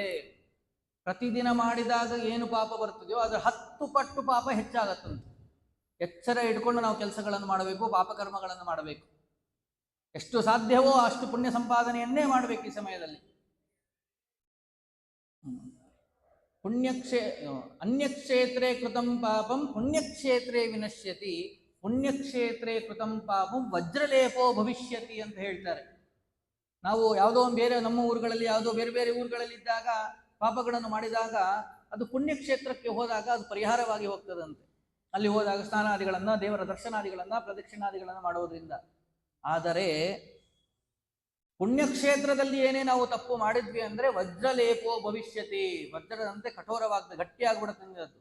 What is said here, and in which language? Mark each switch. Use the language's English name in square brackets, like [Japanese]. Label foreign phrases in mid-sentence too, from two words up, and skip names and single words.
[Kannada] ಪ್ರತಿದಿನ ಮಾಡಿದಾಗ ಏನು ಪಾಪ ಬರ್ತದೆಯೋ ಅದರ 10 ಪಟ್ಟು ಪಾಪ ಹೆಚ್ಚಾಗತ್ತಂತೆ. ಎಚ್ಚರ ಇಟ್ಕೊಂಡು ನಾವು ಕೆಲಸಗಳನ್ನು ಮಾಡಬೇಕು, ಪಾಪಕರ್ಮಗಳನ್ನು ಮಾಡಬೇಕು. ಎಷ್ಟು ಸಾಧ್ಯವೋ ಅಷ್ಟು ಪುಣ್ಯ ಸಂಪಾದನೆಯನ್ನೇ ಮಾಡಬೇಕು ಈ ಸಮಯದಲ್ಲಿ. [Sanskrit] ಅನ್ಯಕ್ಷೇತ್ರೇ ಕೃತಂ ಪಾಪಂ ಪುಣ್ಯಕ್ಷೇತ್ರೇ ವಿನಶ್ಯತಿ, ಪುಣ್ಯಕ್ಷೇತ್ರೇ ಕೃತಂ ಪಾಪಂ ವಜ್ರಲೇಪೋ ಭವಿಷ್ಯತಿ [Kannada] ಅಂತ ಹೇಳ್ತಾರೆ. ನಾವು ಯಾವುದೋ ಒಂದು ಬೇರೆ ನಮ್ಮ ಊರುಗಳಲ್ಲಿ, ಯಾವುದೋ ಬೇರೆ ಬೇರೆ ಊರುಗಳಲ್ಲಿ ಇದ್ದಾಗ ಪಾಪಗಳನ್ನು ಮಾಡಿದಾಗ ಅದು ಪುಣ್ಯಕ್ಷೇತ್ರಕ್ಕೆ ಹೋದಾಗ ಅದು ಪರಿಹಾರವಾಗಿ ಹೋಗ್ತದಂತೆ. ಅಲ್ಲಿ ಹೋದಾಗ ಸ್ನಾನಾದಿಗಳನ್ನ, ದೇವರ ದರ್ಶನಾದಿಗಳನ್ನ, ಪ್ರದಕ್ಷಿಣಾದಿಗಳನ್ನ ಮಾಡೋದ್ರಿಂದ. ಆದರೆ ಪುಣ್ಯಕ್ಷೇತ್ರದಲ್ಲಿ ಏನೇ ನಾವು ತಪ್ಪು ಮಾಡಿದ್ವಿ ಅಂದ್ರೆ [Sanskrit] ವಜ್ರಲೇಪೋ ಭವಿಷ್ಯತಿ, [Kannada] ವಜ್ರದಂತೆ ಕಠೋರವಾಗ್ತದೆ, ಗಟ್ಟಿಯಾಗ್ಬಿಡುತ್ತೆ ಅದು.